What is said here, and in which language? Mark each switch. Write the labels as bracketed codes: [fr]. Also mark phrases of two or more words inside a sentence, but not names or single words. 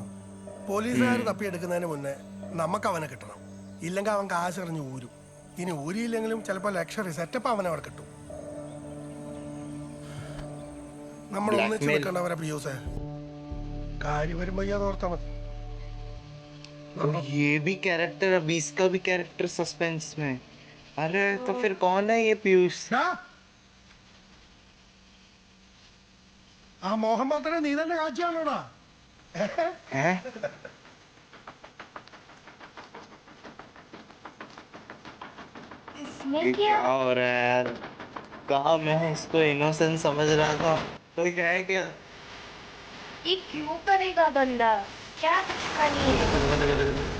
[ml] പോലീസുകാർ തപ്പിയെടുക്കുന്നതിന് മുന്നേ നമുക്ക് അവനെ കിട്ടണം. ഇല്ലെങ്കിൽ അവൻ കാശെറിഞ്ഞ് ഊരും. ഇനി ഊരിയില്ലെങ്കിലും ചിലപ്പോൾ [en] luxury setup [ml] അവനെ അവിടെ കിട്ടും. നമ്മൾ ഒന്നിച്ച് നിൽക്കേണ്ടവരെ പ്രിയൂസേ. കാര്യം വരുമ്പോ അത് ഓർത്താ മതി. [hi] ये भी कैरेक्टर, अब इसका भी [en] character suspense [hi] में. अरे तो फिर कौन है ये पीयूष? [ml] ആ മോഹൻ മാത്രമേ നീ തന്നെ കാഴ്ചയാണോടാ? [hi] हैं? इसमें ये क्या क्या हो रहा है यार? कहा मैं इसको इनोसेंट समझ रहा था, तो क्या है क्या? ये क्यों करेगा बंदा? क्या दुश्मनी है?